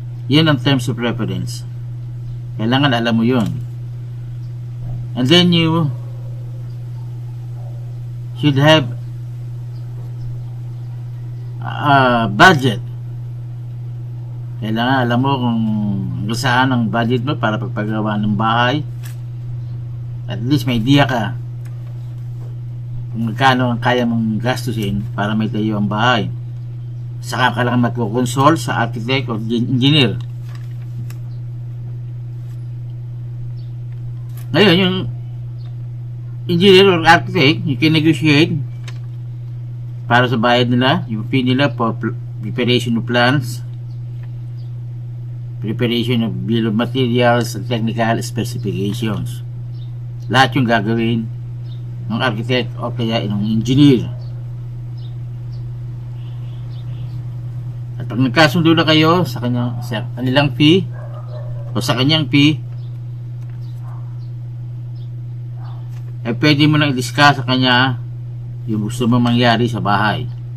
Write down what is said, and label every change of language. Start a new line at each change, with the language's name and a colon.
Filipino: Yan ang
English: terms of preference.
Filipino: Kailangan alam mo yun.
English: And then you should have budget.
Filipino: Kailangan alam mo kung saan ang budget mo para pagpagawa ng bahay. At least may idea ka kung magkano ang kaya mong gastusin para may tayo ang bahay. Saka ka lang magkukonsult sa architect o engineer.
English: Ngayon, yung engineer or architect, you can negotiate
Filipino: para sa bayad nila,
English: yung fee nila for preparation of plans, preparation of bill of materials, and technical specifications.
Filipino: Lahat yung gagawin ng architect o kaya ng engineer. At pag nagkasundo na kayo sa kanilang fee o sa kanyang fee, eh pwede mo nang i-discuss sa kanya yung gusto mo mangyari sa bahay.